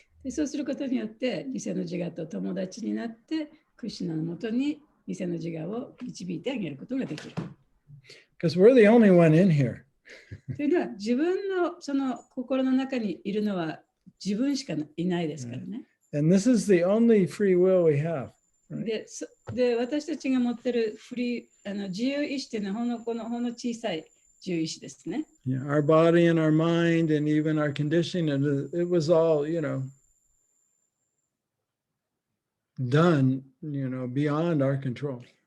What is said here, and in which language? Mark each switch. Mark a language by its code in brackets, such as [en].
[ja] でそうすることによって、偽の自我と友達になって、クリシュナのもとに偽の自我を導いてあげることができる。 [en] Because we're the only one in here. [ja] というのは、自分のその心の中にいるのは自分しかいないですからね。 [en] And this is the only free will we have. Right? [ja] で、私たちが持っている自由意志というのはほんの小さい自由意志ですね。 [en] Yeah, our body and our mind and even our conditioning, and it was all, done, beyond our control.